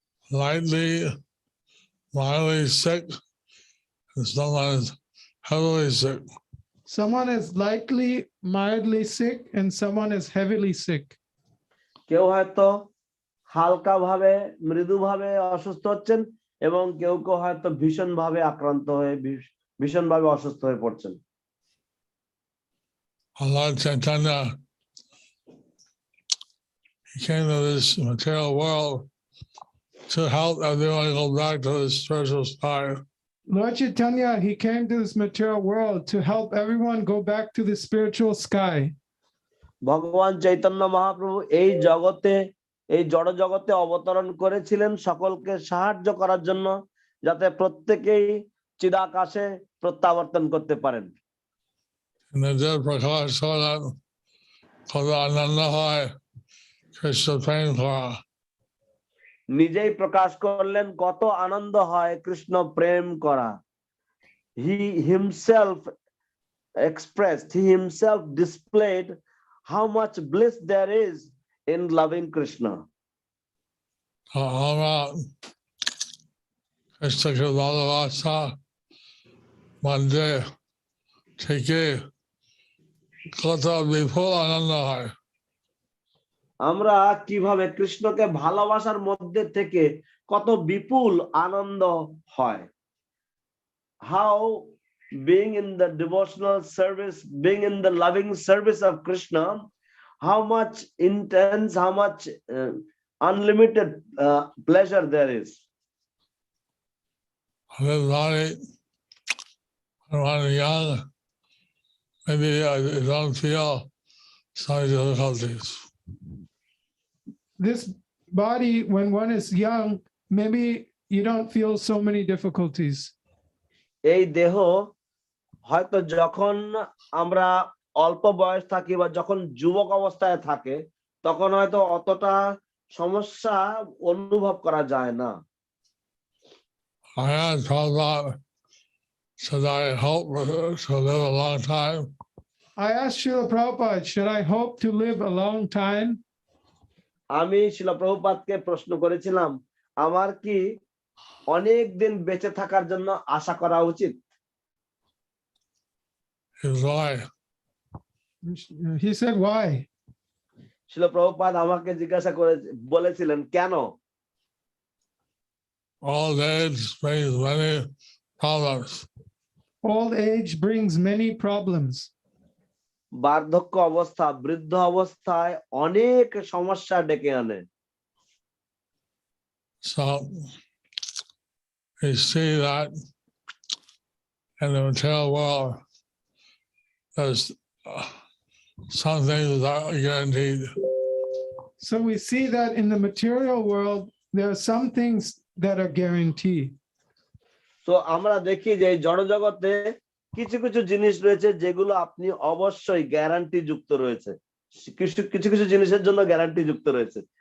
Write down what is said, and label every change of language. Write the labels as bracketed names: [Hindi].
[English] lightly, mildly sick, and someone is heavily sick. Someone is lightly, mildly sick, and someone is heavily sick. [Bangla] কেউ হয়তো হালকা ভাবে মৃদুভাবে অসুস্থ হচ্ছেন এবং কেউ কেউ হয়তো ভীষণভাবে আক্রান্ত হয়ে ভীষণভাবে অসুস্থ হয়ে পড়ছেন। [English] Lord Chaitanya, he came to this material world to help everyone go back to the spiritual sky. Lord Chaitanya, he came to this material world to help everyone go back to the spiritual sky. [Bangla] ভগবান চৈতন্য মহাপ্রভু এই জগতে এই জড় জগতে অবতরণ করেছিলেন সকলকে সাহায্য করার জন্য, যাতে প্রত্যেকেই চিদাকাশে প্রত্যাবর্তন করতে পারেন। নিজে প্রকাশ করলেন কত আনন্দ হয় কৃষ্ণ প্রেম করা। নিজেই প্রকাশ করলেন কত আনন্দ হয় কৃষ্ণ প্রেম করা। [English] He himself expressed, he himself displayed how much bliss there is in loving Krishna. [Bangla] আমরা কৃষ্ণকে ভালোবাসা মধ্যে থেকে কত বিপুল আনন্দ হয়। আমরা কিভাবে কৃষ্ণকে ভালোবাসার মধ্যে থেকে কত বিপুল আনন্দ হয়। [English] How being in the devotional service, being in the loving service of Krishna, how much intense, how much unlimited pleasure there is. Everybody, when I'm young, maybe I don't feel some difficulties. This body, when one is young, maybe you don't feel so many difficulties. [Bangla] এই দেহ হয়তো যখন আমরা অল্প বয়স থাকি বা যখন যুবক অবস্থায় থাকে তখন হয়তো অতটা সমস্যা অনুভব করা যায় না। [English] I had Prabhupada, should I hope to live a long time? I asked Srila Prabhupada, should I hope to live a long time? [Bangla] আমি শিলা প্রভুপাদকে প্রশ্ন করেছিলাম, আমার কি অনেক দিন বেঁচে থাকার জন্য আশা করা উচিত? [English] Why? He said, why? [Bangla] শিলা প্রভুপাদ আমাকে জিজ্ঞাসা করে বলেছিলেন কেন? [English] Old age brings many problems. Old age brings many problems. [Bangla] বার্ধক্য অবস্থা, বৃদ্ধ অবস্থায় অনেক সমস্যা ডেকে আনে। [English] So we see that in the material world, there's some things that are guaranteed. So we see that in the material world, there are some things that are guaranteed. [Bangla] তো আমরা দেখি যে এই জড়জগতে কিছু কিছু জিনিস রয়েছে যেগুলো আপনি অবশ্যই গ্যারান্টি যুক্ত রয়েছে, কিছু কিছু জিনিসের জন্য গ্যারান্টি যুক্ত রয়েছে।